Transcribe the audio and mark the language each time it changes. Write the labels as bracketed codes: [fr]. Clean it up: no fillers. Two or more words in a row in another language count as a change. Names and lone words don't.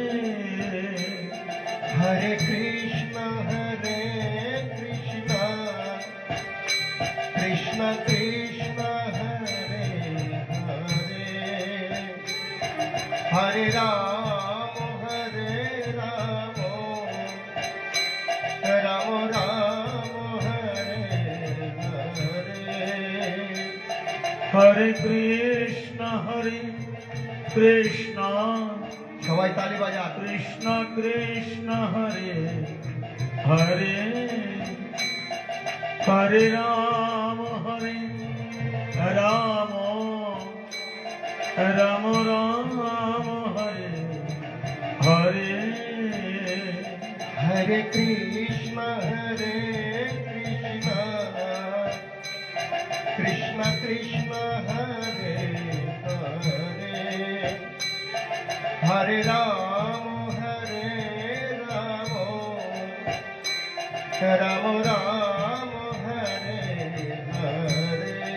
[sa] হরে কৃষ্ণ কৃষ্ণ কৃষ্ণ হরে হরে হরে রাম রাম রাম হরে হরে হরে কৃষ্ণ কৃষ্ণ [bn] সবাই তালি বাজা [sa] কৃষ্ণ কৃষ্ণ হরে হরে হরে রাম রাম রাম রাম হরে হরে হরে কৃষ্ণ কৃষ্ণ কৃষ্ণ হরে হরে হরে রাম রাম রাম হরে হরে